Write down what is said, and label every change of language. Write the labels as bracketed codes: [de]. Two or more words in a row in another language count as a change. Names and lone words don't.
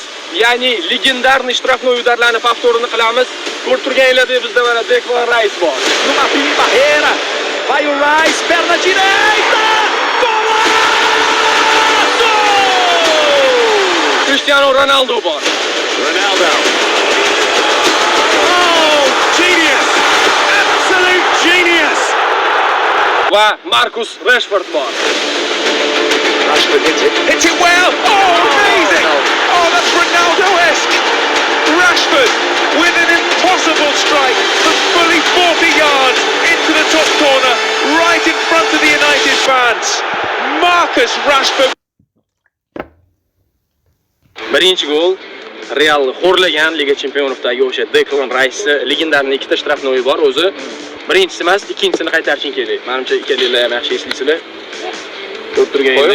[uz] Ya'ni legendarniy ishtirokli udarlarni повторini qilamiz. Ko'rib turganinglardek bizda mana Declan Rice bor. [pt] Numa Filipe Herrera. Bayo Rice perna direita. [uz] Golazo! Cristiano Ronaldo bor. Ronaldo. [en] Oh, genius! Absolute genius! [uz] Va Marcus Rashford bor. [en] Rashford hits it well. Oh, amazing! Oh, that's Ronaldo-esque. Rashford with an impossible strike from fully 40 yards into the top corner, right in front of the United fans. Marcus Rashford. [uz] Birinchi gol Real xo'rlagan Liga Chempionovdagi o'sha Declan Rice legendarning ikkita shtrafnoyi bor o'zi. Birinchisi emas, ikkinchisini qaytarishing kerak. Menimcha ikkalanglar ham yaxshi eslaysizlar. Ko'rib turganingizdek.